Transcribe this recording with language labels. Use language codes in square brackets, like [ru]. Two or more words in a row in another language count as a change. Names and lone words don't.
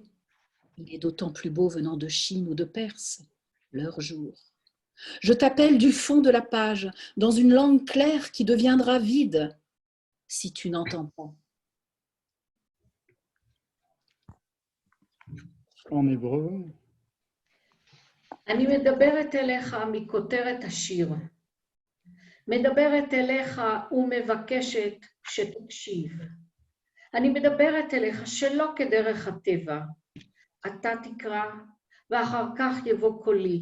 [fr] Il est d'autant plus beau venant de Chine ou de Perse, leur jour. Je t'appelle du fond de la page, dans une langue claire qui deviendra vide si tu n'entends pas. En hébreu. [he] אני מדברת אליך מכותרת השיר. מדברת אליך ומבקשת שתקשיב. אני מדברת אליך שלא כדרך הטבע. אתה תקרא ואחר כך יבוא קולי.